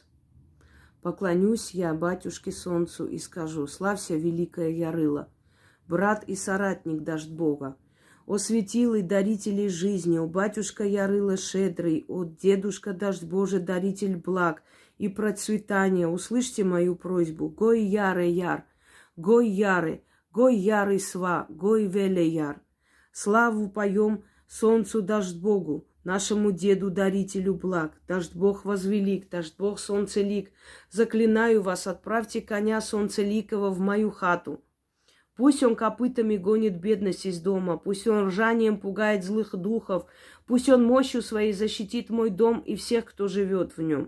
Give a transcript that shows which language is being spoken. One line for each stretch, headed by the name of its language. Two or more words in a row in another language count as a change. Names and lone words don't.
Russian: Поклонюсь я батюшке Солнцу и скажу: славься, великая Ярыла, брат и соратник Дождь Бога. О светилы, дарители жизни, о батюшка Ярыла щедрый, о дедушка Дождь Божий, даритель благ и процветания, услышьте мою просьбу. Гой ярый яр, гой ярый сва, гой веле яр. Славу поем солнцу Дождь Богу, нашему деду-дарителю благ. Дождь Бог возвелик, Дождь Бог солнцелик. Заклинаю вас, отправьте коня солнцеликого в мою хату. Пусть он копытами гонит бедность из дома, пусть он ржанием пугает злых духов, пусть он мощью своей защитит мой дом и всех, кто живет в нем.